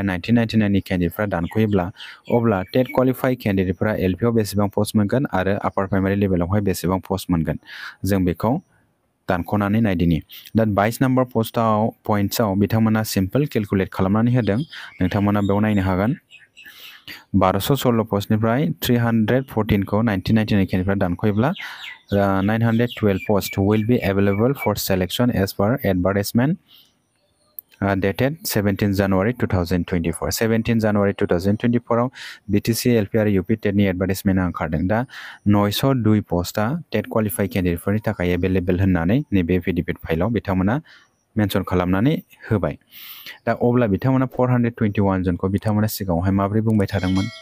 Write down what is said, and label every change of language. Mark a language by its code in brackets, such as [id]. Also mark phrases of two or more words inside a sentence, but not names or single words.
[brx] 1999 नि कैंडिडेटफोरा दानख'योब्ला अब्ला [en] TET qualified [brx] कैंडिडेटफोरा एलपिआव बेसेबां पोस्ट मोनगोन आरो आपार प्राइमारि लेभेलावहाय बेसेबां पोस्ट मोनगोन जों बेखौ दानख'नानै नायदिनि दा 22 नम्बर पॉइंट्सआव बिथांमोना [en] simple calculate [brx] खालामनानै होदों नोंथांमोना बेयाव नायनो हागोन 1216 पस्टनिफ्राय 314 खौ 1999 कैंडिडेटफोरा दानख'योब्ला [en] 912 posts will be available for selection as per advertisement dated 17 January 2024 17 January 2024 [brx] आव BTC LP आरो UP टेट नि एडभार्टाइजमेन्ट ओंखारदों दा 902 पोस्टआ [en] TET qualified [brx] कैंडिडेटफोरनि थाखाय अवेलेबल होननानै नैबे एफिडेविट फाइलाव बिथांमोना मेंशन खालामनानै होबाय दा अब्ला बिथांमोना 421 जनखौ बिथांमोना सिगाङावहाय माबोरै बुंबाय थादोंमोन